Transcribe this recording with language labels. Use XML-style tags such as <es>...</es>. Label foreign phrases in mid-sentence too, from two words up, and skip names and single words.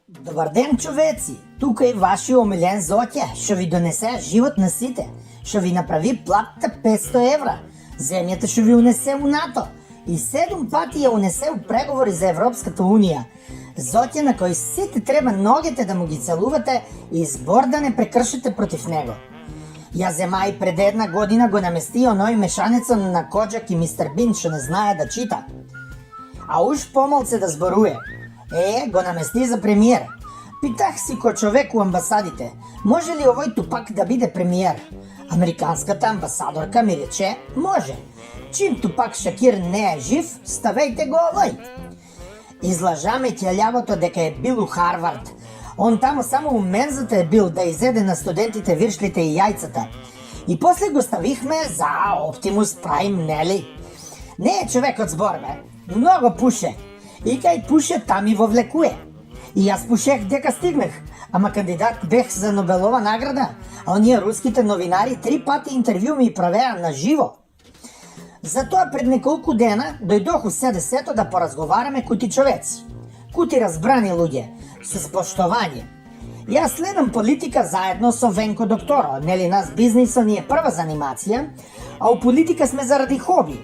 <bg>Добър ден, човеци! Тук е вашия омилен Зотя. Ще ви донесе живот на сите. Ще ви направи платата 500 евра. Земята ще ви унесе у НАТО. И 7 пъти я унесе у преговори за Европската уния. Зотя, на кой сите трябва ногите да му ги целувате и збор да не прекършите против него.</bg> <mk>Я зема и пред една година го намести оной мешаница на Коджак и мистер Бин, ще не знае да чита. А уж помълце да зборуе. Го намести за премиер.</mk> <bg>Питах си ко човек у амбасадите, може ли овой тупак да биде премиер? Американската амбасадорка ми рече, може. Чим тупак Шакир не е жив, ставейте го овой. Излъжа ме тя лявото дека е бил у Харвард. Он тамо само у мензата е бил да изеде на студентите виршлите и яйцата. И после го ставихме за Оптимус Прайм, нели? Не е човек от сбор, бе. Много пуше. И кай пуше, там и въвлекуе. И аз пушех дека стигнах. Ама кандидат бех за Нобелова награда. А ония руските новинари 3 пъти интервю ми правеа на живо.</bg> <mk>Затоа пред неколку дена дойдох у СДС-то да поразговаряме кути човеци. Кути разбрани луѓе, с поштование. И аз следам политика заедно со Венко Докторо.</mk> <bg>Нели нас бизнисът ни е първа занимация, а у политика сме заради хоби.</bg>